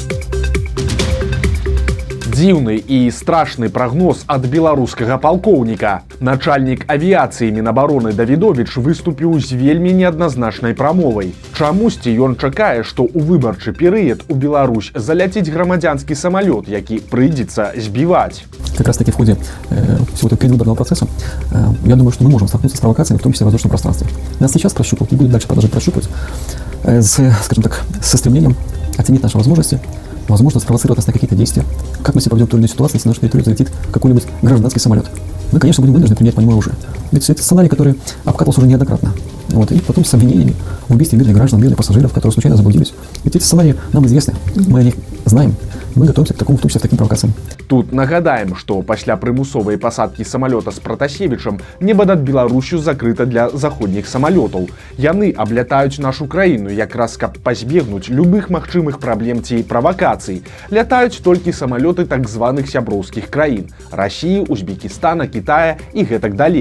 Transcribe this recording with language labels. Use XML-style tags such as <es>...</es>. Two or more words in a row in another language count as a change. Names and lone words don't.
<be>Дзіўны і страшны прагноз ад беларускага палкоўніка. Начальнік авіяцыі Мінабароны Давідовіч выступіў з вельмі неадназначнай прамовай. Чамусьці ён чакае, што ў выбарчы перыяд у Беларусь заляціць грамадзянскі самалёт, які прыйдзецца збіваць.</be> <ru>Как раз таки в ходе всего этого предвыборного процесса я думаю, что мы можем столкнуться с провокациями, в том числе в воздушном пространстве. Нас сейчас прощупывают и будут дальше продолжать прощупывать скажем так, со стремлением оценить наши возможности, возможно, спровоцировать нас на какие-то действия. Как мы себя поведем в той или иной ситуации, если на нашу территорию залетит какой-нибудь гражданский самолет? Мы, конечно, будем вынуждены применять по нему оружие. Ведь это сценарий, который обкатывался уже неоднократно. И потом с обвинениями в убийстве мирных граждан, мирных пассажиров, которые случайно заблудились. Ведь эти сценарии нам известны, мы о них знаем. Мы готовимся к такому, в том числе к таким провокациям.</ru> <be>Тут нагадаем, што пасля прымусовай пасадкі самалёта з Пратасевічам неба над Беларусю закрыта для заходніх самалётаў. Яны аблятаюць нашу краіну якраз каб пазбегнуць любых магчымых праблем ці правакацый. Лятаюць толькі самалёты так званых сяброўскіх краін – Расіі, Узбекістана, Кітая і гэтак далей.</be>